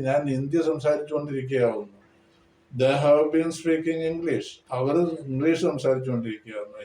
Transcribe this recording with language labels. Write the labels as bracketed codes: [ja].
[ml] ഞാൻ Hindi സംസാരിച്ചുകൊണ്ടിരിക്കുകയാവുന്നു. [en] They have been speaking English. [ml] Our English സംസാരിച്ചുകൊണ്ടിരിക്കുകയാവുന്നു.